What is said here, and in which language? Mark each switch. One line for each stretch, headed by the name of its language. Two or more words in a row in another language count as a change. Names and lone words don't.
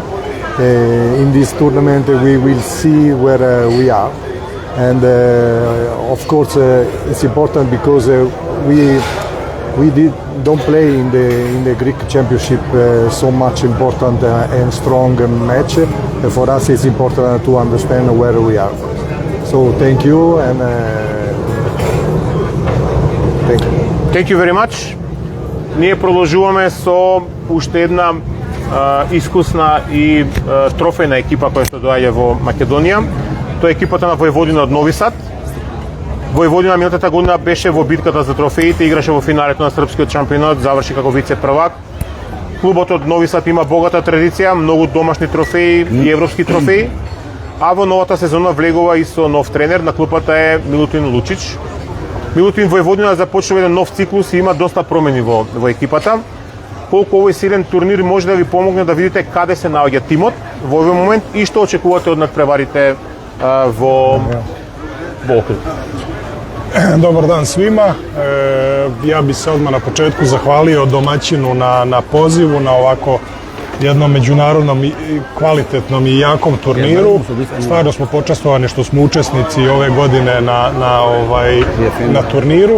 English: In this tournament we will see where we are, and of course it's important because we don't play in the Greek Championship so much important and strong match. For us it's important to understand where we are. So thank you, and thank you. Thank you very much.
Macedonian: Ние продолжуваме со уште една искусна и трофејна екипа која што доаѓа во Македонија. Тоа е екипата на Војводина од Нови Сад. Војводина минатата година беше во битката за трофеите, играше во финалето на српскиот шампионат, заврши како вице првак. Клубот од Нови Сад има богата традиција, многу домашни трофеи и европски трофеи. А во новата сезона влегува и со нов тренер, на клупата е Милутин Лучич. Милутин Војводина започнува еден нов циклус и има доста промени во екипата. Колку овој силен турнир може да ви помогне да видите каде се наоѓа тимот во овој момент и што очекувате од надпреварите во Охрид.
Serbian: Dobar dan svima. Ja bi se odmah na početku zahvalio domaćinu na pozivu na ovako jednom međunarodnom kvalitetnom i jakom turniru. Stvarno smo počastovani što smo učesnici ove godine na turniru.